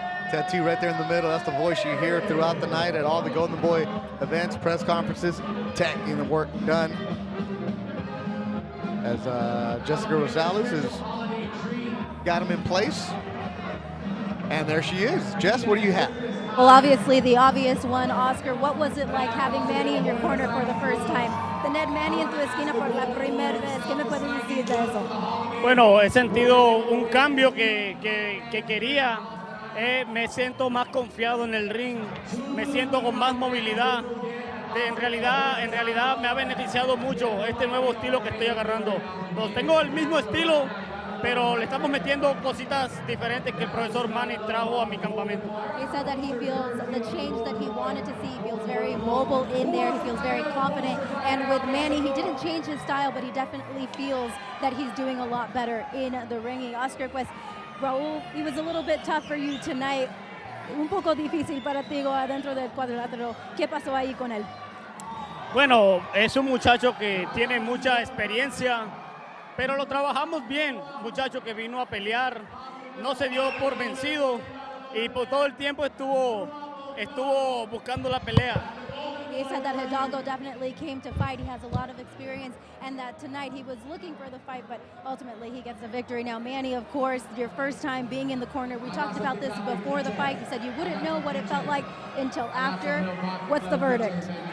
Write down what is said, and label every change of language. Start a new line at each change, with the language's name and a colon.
English: Tattoo right there in the middle. That's the voice you hear throughout the night at all the Golden Boy events, press conferences, Ted getting the work done. As Jessica Rosales has got him in place. And there she is. Jess, what do you have? Well, obviously the obvious one, Oscar. What was it like having Manny in your corner for the first time?
Spanish: Tener Manny en tu esquina por la primera vez. ¿Qué me puedes decir de eso? Bueno, he sentido un cambio que quería. Me siento más confiado en el ring. Me siento con más movilidad. En realidad me ha beneficiado mucho este nuevo estilo que estoy agarrando. Tengo el mismo estilo, pero le estamos metiendo cositas diferentes que el profesor Manny trajo a mi campamento.
English: He said that he feels the change that he wanted to see. He feels very mobile in there. He feels very confident. And with Manny, he didn't change his style, but he definitely feels that he's doing a lot better in the ringing. Oscar, pues, Raul, he was a little bit tough for you tonight.
Spanish: Un poco difícil para ti adentro del cuadrilátero. ¿Qué pasó ahí con él? Bueno, es un muchacho que tiene mucha experiencia, pero lo trabajamos bien. Muchacho que vino a pelear, no se dio por vencido y por todo el tiempo estuvo buscando la pelea.
English: He said that Hidalgo definitely came to fight. He has a lot of experience, and that tonight he was looking for the fight, but ultimately he gets the victory. Now, Manny, of course, your first time being in the corner. We talked about this before the fight. You said you wouldn't know what it felt like until after. What's the verdict?